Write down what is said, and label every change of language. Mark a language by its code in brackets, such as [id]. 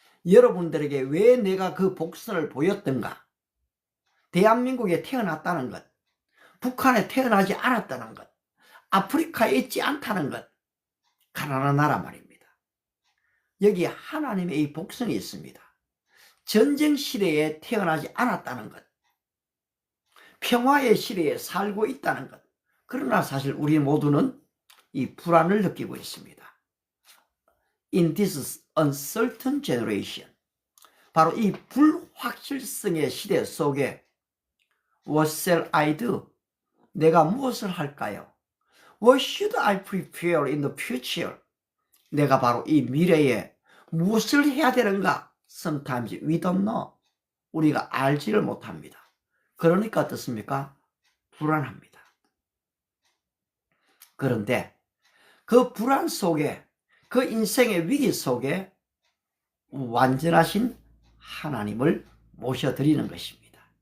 [ko] 여러분들에게 왜 내가 그 복선을 보였던가? 대한민국에 태어났다는 것, 북한에 태어나지 않았다는 것, 아프리카에 있지 않다는 것, 가난한 나라 말입니다. 여기 하나님의 이 복선이 있습니다. 전쟁 시대에 태어나지 않았다는 것, 평화의 시대에 살고 있다는 것. 그러나 사실 우리 모두는 이 불안을 느끼고 있습니다. [en] In this uncertain generation, [ko] 바로 이 불확실성의 시대 속에 [en] What shall I do? [ko] 내가 무엇을 할까요? [en] What should I prepare in the future? [ko] 내가 바로 이 미래에 무엇을 해야 되는가? [en] Sometimes we don't know. [ko] 우리가 알지를 못합니다. 그러니까 어떻습니까? 불안합니다. 그런데 그 불안 속에, 그 인생의 위기 속에 완전하신 하나님을 모셔드리는 것입니다.